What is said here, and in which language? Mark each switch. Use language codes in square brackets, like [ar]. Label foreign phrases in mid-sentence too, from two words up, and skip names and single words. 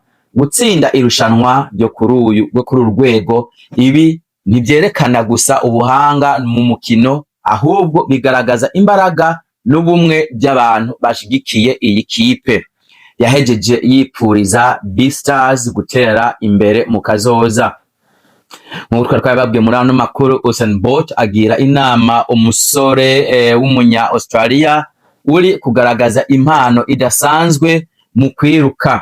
[rn] Gutsinda irushanwa ryo kuri urwego ibi ntibyerekana gusa ubuhanga mu mukino, ahubwo bigaragaza imbaraga n'ubumwe by'abantu bashigikiye iyi kipe. Yahejeje yipfuriza Beastars gutera imbere mu kazoza. Nk'uko twababwiye muri ano makuru, Usain Bolt agira inama umusore w'umunya Australia uri kugaragaza impano idasanzwe mu kwiruka.